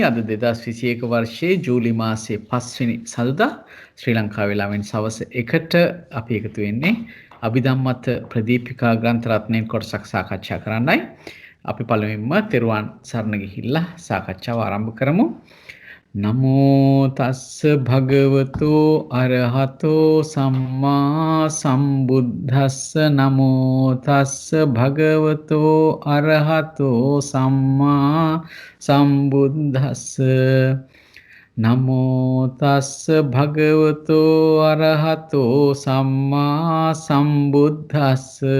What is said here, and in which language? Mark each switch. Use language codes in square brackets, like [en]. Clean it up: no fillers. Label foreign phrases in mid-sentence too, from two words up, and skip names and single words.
[si] අද 2021 වර්ෂයේ ජූලි මාසයේ 5 වෙනි සඳුදා ශ්‍රී ලංකා වේලාවෙන් සවස් 1ට අපි එකතු වෙන්නේ අභිධම්මත ප්‍රදීපිකා ග්‍රන්ථ රත්නයෙන් කොටසක් සාකච්ඡා කරන්නයි. අපි පළමුවෙන්ම තෙරුවන් සරණ ගිහිල්ලා සාකච්ඡාව ආරම්භ කරමු. [pi] නමෝ තස්ස භගවතු අරහතෝ සම්මා සම්බුද්දස්ස නමෝ තස්ස භගවතු අරහතෝ සම්මා සම්බුද්දස්ස නමෝ තස්ස භගවතු අරහතෝ සම්මා සම්බුද්දස්ස